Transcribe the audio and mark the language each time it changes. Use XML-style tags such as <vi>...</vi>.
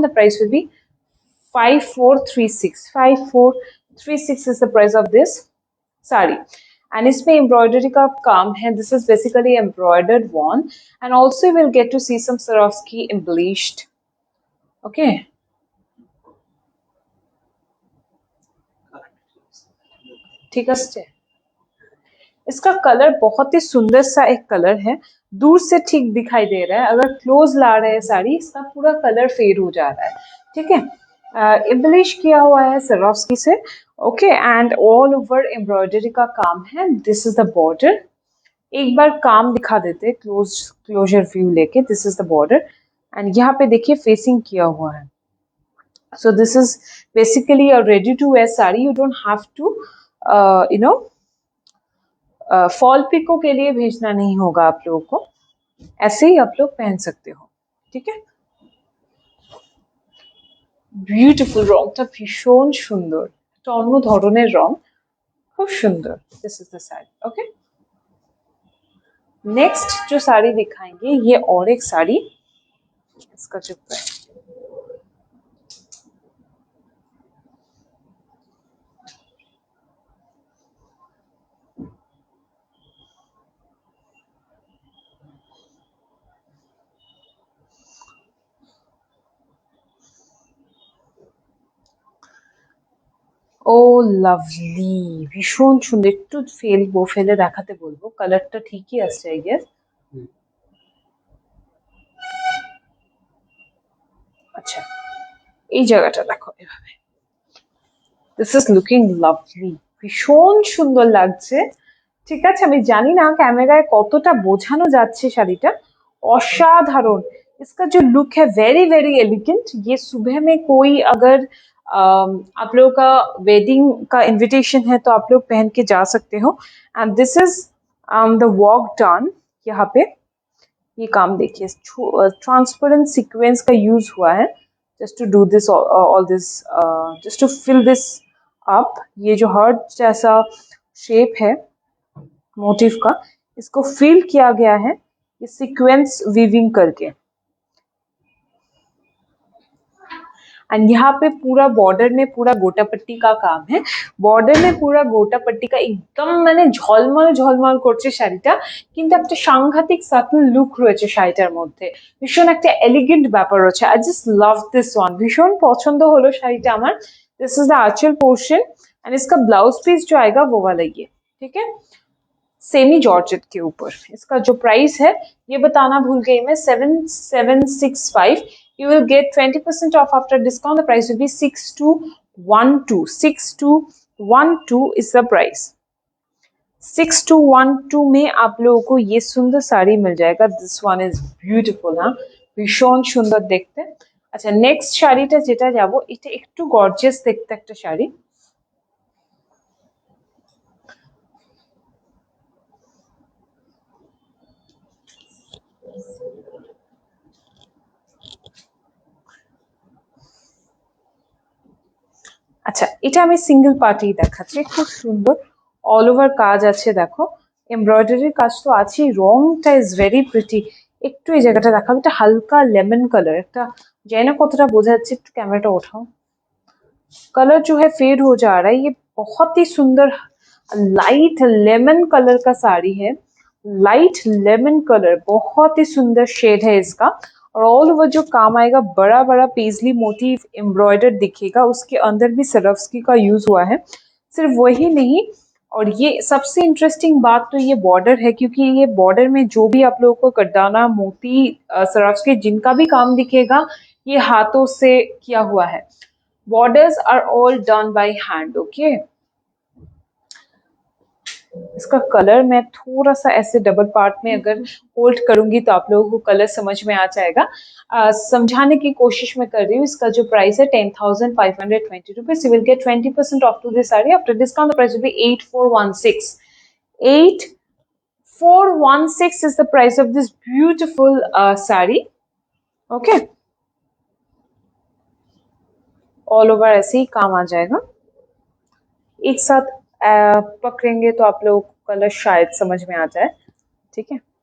<en>The price will be 5436 is the price of this sari. And</en> <hi>इसमें embroidery का काम है,</hi> <en>This is basically embroidered one and also will get to see some Swarovski embellished।</en> <hi>Okay, ठीक है। इसका colour बहुत ही सुंदर सा एक कलर है, दूर से ठीक दिखाई दे रहा है, अगर क्लोज ला रहे हैं साड़ी इसका पूरा कलर फेड हो जा रहा है। ठीक है, एम्बलिश किया हुआ है Swarovski से। Okay, and all over embroidery का काम है।</hi> <en>this is the border,</en> <hi>एक बार काम दिखा देते क्लोजर व्यू लेके।</hi> <en>this is the border</en> <hi>and यहाँ पे देखिए फेसिंग किया हुआ है।</hi> <en>so this is basically a ready to wear sari, you don't have to you know</en> <hi>fall pico के लिए भेजना नहीं होगा आप लोगों को, ऐसे ही आप लोग पहन सकते हो। ठीक है,</hi> <bn>বিউটিফুল, রংটা ভীষণ সুন্দর, একটা অন্য ধরনের রং, খুব সুন্দর।</bn> <en>This is the sari.</en> <hi>Okay, next जो साड़ी दिखाएंगे ये और एक साड़ी, इसका जो प्राइस</hi> <bn>ও লাভলি, ভীষণ সুন্দর। একটু ফেলে দেখাতে বলবো, কালারটা ঠিকই আসছে</bn> <en>I guess.</en> <bn>আচ্ছা, এই জায়গাটা দেখো এভাবে,</bn> <en>this is looking lovely,</en> <bn>ভীষণ সুন্দর লাগছে। ঠিক আছে, আমি জানি না ক্যামেরায় কতটা বোঝানো যাচ্ছে শাড়িটা, অসাধারণ।</bn> <hi>इसका जो लुक है</hi> <en>Very very elegant.</en> <hi>ये सुबह में कोई अगर आप लोगों का वेडिंग का इनविटेशन है तो आप लोग पहन के जा सकते हो।</hi> <en>And this is the work done.</en> <hi>यहाँ पे ये काम देखिए, ट्रांसपेरेंट सीक्वेंस का यूज हुआ है</hi> <en>Just to do this all this, just to fill this up.</en> <hi>ये जो हर्ट जैसा शेप है मोटिव का, इसको फिल किया गया है ये सीक्वेंस वीविंग करके। एंड यहाँ पे पूरा बॉर्डर में पूरा गोटा पट्टी का काम है। बॉर्डर में पूरा</hi> <bn>গোটা পট্টিকা একদম মানে ঝলমল ঝলমল করছে শাড়িটা, কিন্তু একটা সাংঘাতিক সাটল লুক রয়েছে শাড়িটার মধ্যে, ভীষণ একটা এলিগেন্ট ব্যাপার রয়েছে।</bn> <en>I just love this one,</en> <bn>ভীষণ পছন্দ হলো শাড়িটা আমার।</bn> <en>this is the anchal portion</en> <hi>and इसका ब्लाउज पीस जो आएगा वो वाला ये, ठीक है, सेमी जॉर्जेट के ऊपर। इसका जो प्राइस है ये बताना भूल गई मैं, 7765।</hi> <en>You will get 20% off after discount. The price will be 6212। 6212 is the price.</en> <hi>6212 में आप लोगों को ये सुंदर साड़ी मिल जाएगा।</hi> <en>This one is beautiful.</en> <bn>हाँ, ভীষণ সুন্দর দেখতে। আচ্ছা, নেক্সট শাড়িটা যেটা যাবো, এটা একটু গর্জিয়াস দেখতে একটা শাড়ি। আচ্ছা, এটা আমি সিঙ্গেল পার্টি দেখাচ্ছি, খুব সুন্দর অল ওভার কাজ আছে, দেখো এমব্রয়ডারির কাজ তো আছেই, রংটা</bn> <en>Is very pretty.</en> <bn>একটু এই জায়গাটা দেখাবো, এটা হালকা লেমন কালার, একটা জানি না কতটা বোঝা যাচ্ছে, একটু ক্যামেরাটা ওঠাও।</bn> <hi>कलर जो है फेड हो जा रहा है, ये बहुत ही सुंदर लाइट लेमन कलर का साड़ी है। लाइट लेमन कलर, बहुत ही सुंदर शेड है इसका। और ऑल ओवर जो काम आएगा, बड़ा बड़ा पेजली मोटिव एम्ब्रॉयडर दिखेगा, उसके अंदर भी सराफस्की का यूज हुआ है। सिर्फ वही नहीं, और ये सबसे इंटरेस्टिंग बात तो ये बॉर्डर है, क्योंकि ये बॉर्डर में जो भी आप लोगों को कड्डाना, मोती, सराफस्की जिनका भी काम दिखेगा, ये हाथों से किया हुआ है।</hi> <en>Borders are all done by hand.</en> <hi>Okay, इसका कलर मैं थोड़ा सा ऐसे डबल पार्ट में अगर होल्ड करूंगी तो आप लोगों को कलर समझ में आ जाएगा। समझाने की कोशिश मैं कर रही हूँ। इसका जो प्राइस है 10,520 rupees.</hi> <en>You will get 20% off to this sari after discount. The price will be 8416। 8416 is the price of this beautiful sari.</en> <hi>Okay, all over ऐसे ही काम आ जाएगा। एक साथ पकड़ेंगे तो आप लोगों को कलर शायद समझ में आ जाए, ठीक है।</hi>